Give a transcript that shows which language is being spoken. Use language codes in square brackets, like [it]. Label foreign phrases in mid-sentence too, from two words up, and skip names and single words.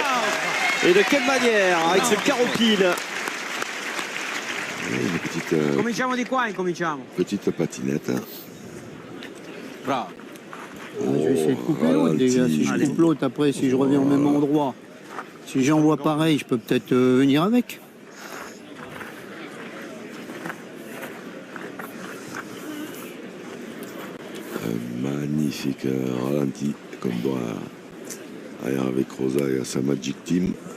[fr] Et de quelle manière? Avec ce carreau pile. Une petite, [it] Cominciamo di qua, incominciamo. [fr] petite patinette. Bravo. Je vais essayer de couper l'autre, les gars. Si je coupe l'autre, après, si je reviens au même endroit, si j'envoie pareil, je peux peut-être venir avec. Magnifique ralenti comme doit aller avec Rosa et à sa Magic Team.